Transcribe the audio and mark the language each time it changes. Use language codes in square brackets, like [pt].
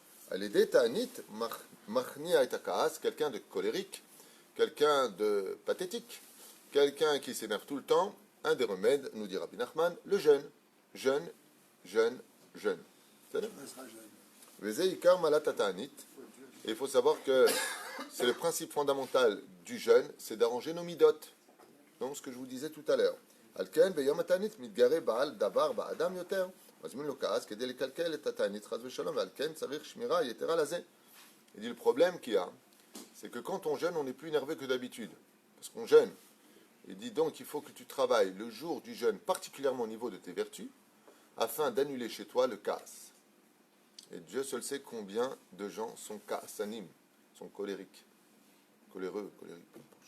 [he] Al-Edé ta'anit machnia et akaas, [fr] quelqu'un de colérique, quelqu'un de pathétique, quelqu'un qui s'énerve tout le temps, un des remèdes, nous dit Rabbi Nachman, le jeûne. Jeûne, jeûne, jeûne. C'est-à-dire [he] Vezei ikar malat ta'anit. [fr] Et il faut savoir que c'est le principe fondamental du jeûne, c'est d'arranger nos midotes. Donc ce que je vous disais tout à l'heure. [he] Alken beyom ta'anit mitgare ba'al davar ba'adam yoter. מזמין לו כעס כדי לקלקל את התענית חס ושלום, ועל כן צריך שמירה יתרה לזה. [fr] Il dit le problème qu'il y a, c'est que quand on jeûne, on n'est plus énervé que d'habitude. Parce qu'on jeûne. Il dit donc qu'il faut que tu travailles le jour du jeûne, particulièrement au niveau de tes vertus, afin d'annuler chez toi le casse. Et Dieu seul sait combien de gens sont ka'asanim, sont colériques. Coléreux, colériques.